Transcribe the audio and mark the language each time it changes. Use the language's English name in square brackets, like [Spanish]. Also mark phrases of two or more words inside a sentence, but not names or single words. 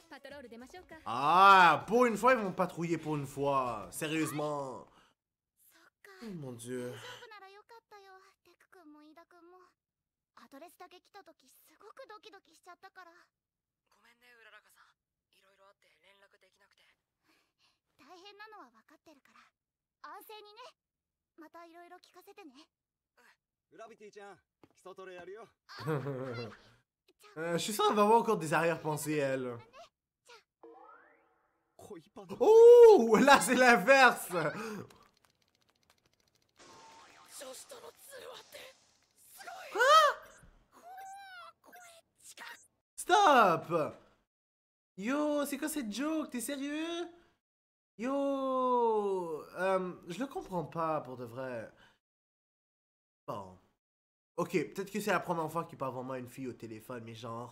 [French] Ah, pour une fois, ils vont patrouiller pour une fois. Sérieusement. Oh mon dieu. [Japanese] アドレスだけ来た時すごくドキドキしちゃったから。ごめんね、うららかさん。いろいろあって連絡できなくて。大変なのは分かってるから。安静にね。またいろいろ聞かせてね。グラビティちゃん、基礎トレやるよ。 [French] Je suis sûr qu'elle va avoir encore des arrière-pensées, elle. [Japanese] 恋バナ。 [French] Oh, là, c'est l'inverse. [Japanese] 女子との通話ってすごい。 [French] Stop. Yo, c'est quoi cette joke? T'es sérieux? Yo, je le comprends pas pour de vrai. Bon. Ok, peut-être que c'est la première fois qu'il parle vraiment à une fille au téléphone, mais genre...